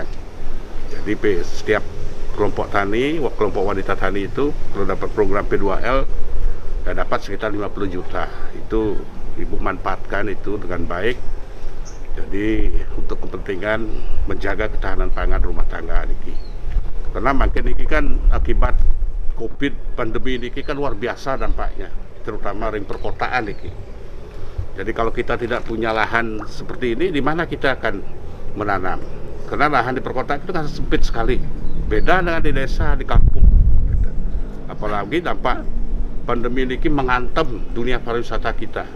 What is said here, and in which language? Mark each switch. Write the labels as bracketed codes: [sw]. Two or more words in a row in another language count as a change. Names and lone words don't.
[id] Jadi setiap kelompok tani, kelompok wanita tani itu kalau dapat program P2L ya dapat sekitar 50 juta. Itu ibu manfaatkan itu dengan baik. Jadi untuk kepentingan menjaga ketahanan pangan rumah tangga niki. Karena makin niki kan akibat Covid pandemi niki kan luar biasa dampaknya, terutama ring perkotaan niki. Jadi kalau kita tidak punya lahan seperti ini, di mana kita akan menanam? Karena lahan di perkotaan itu kan sempit sekali. Beda dengan di desa, di kampung. Apalagi dampak pandemi niki menghantam dunia pariwisata kita.